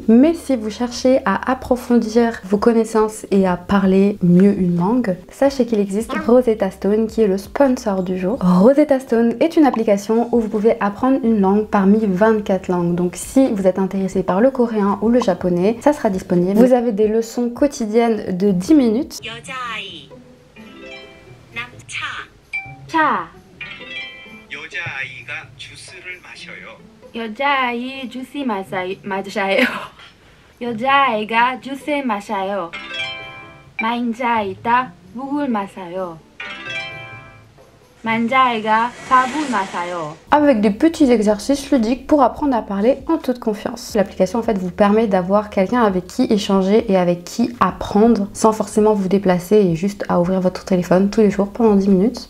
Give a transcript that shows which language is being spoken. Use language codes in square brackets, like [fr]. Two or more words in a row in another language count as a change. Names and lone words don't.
[fr] Mais si vous cherchez à approfondir vos connaissances et à parler mieux une langue, sachez qu'il existe Rosetta Stone qui est le sponsor du jour. Rosetta Stone est une application où vous pouvez apprendre une langue parmi 24 langues. Donc si vous êtes intéressé par le coréen ou le japonais, ça sera disponible. Vous avez des leçons quotidiennes de 10 minutes. [ko] 여자아이 주스 마셔요. 여자아이가 주스 마셔요. 만자이다 묵을 마셔요. [fr] Avec des petits exercices ludiques pour apprendre à parler en toute confiance. L'application en fait vous permet d'avoir quelqu'un avec qui échanger et avec qui apprendre sans forcément vous déplacer et juste à ouvrir votre téléphone tous les jours pendant 10 minutes.